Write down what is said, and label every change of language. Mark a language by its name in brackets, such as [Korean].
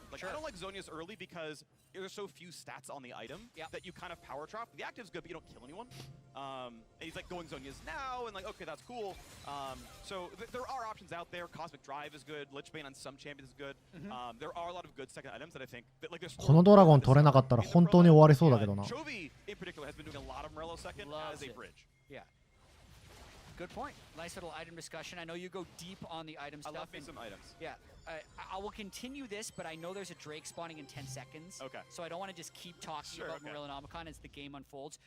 [English] Like, I don't like Zhonya's early because there's so few stats on the item that you kind of power trap. The active's good, but you don't kill anyone. And he's like going Zhonya's now, and like, okay, that's cool. So there are options out there. Cosmic Drive is good. Lichbane on some champions is good. There are a lot of good second items that I think that, like, there's [Japanese] このドラゴン取れなかったら本当に終わりそうだけどな。 [English] Chovy in particular has been doing a lot of Morello second as a bridge. Yeah. Good point. Nice little item discussion. I know you go deep on the item stuff. I love me some items. Yeah. I will continue this, but I know there's a Drake spawning in 10 seconds. Okay. So I don't want to just keep talking about Morellonomicon as the game unfolds.